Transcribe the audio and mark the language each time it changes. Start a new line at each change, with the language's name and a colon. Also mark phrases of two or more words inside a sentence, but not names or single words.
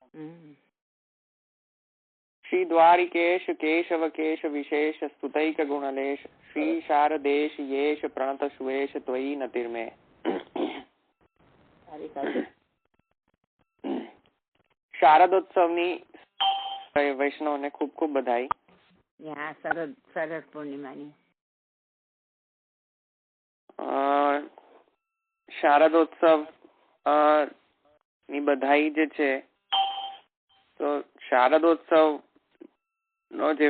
Sanskrit: श्री द्वारिकेश केशव केश विशेष स्तुतैक गुणलेश श्री शारदेश येश प्रणत सुवेश त्वयि नतिर्मे।
Gujarati: શારદોત્સવની વૈષ્ણવને ખૂબ ખૂબ બધાઈ. શરદ પૂર્ણિમાની શારદોત્સવ ની બધાઈ જે છે, તો શારદોત્સવ નો જે